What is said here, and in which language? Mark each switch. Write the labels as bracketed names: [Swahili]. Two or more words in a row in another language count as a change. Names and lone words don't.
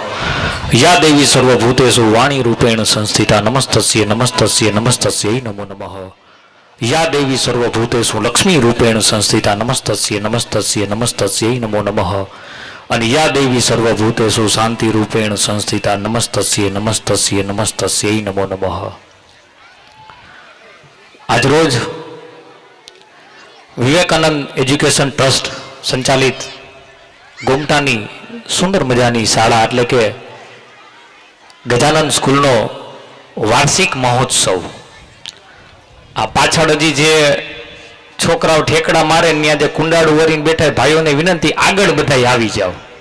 [Sanskrit] या देवी सर्वभूतेषु वाणीरूपेण संस्थिता नमस्तस्य नमस्तस्य नमस्तस्यै नमो नमः। या देवी सर्वभूतेषु लक्ष्मीरूपेण संस्थिता नमस्तस्य नमस्तस्य नमस्तस्यै नमो नमः। અને યા દેવી સર્વભૂતેષુ શાંતિરૂપેણ સંસ્થિતા નમસ્તસ્ય નમસ્તસ્ય નમસ્તસ્यै નમો નમઃ। [Gujarati] આજરોજ વિવેકાનંદ એજ્યુકેશન ટ્રસ્ટ સંચાલિત ગોમટાની સુંદર મજાની શાળા એટલે કે ગજાનંદ સ્કૂલનો વાર્ષિક મહોત્સવ, આ પાછળ હજી જે છોકરાઓ ઠેકડા મારે ને ત્યાં જે કુંડાળું વરીને બેઠા ભાઈઓને વિનંતી, આગળ બધા આવી જાઓ.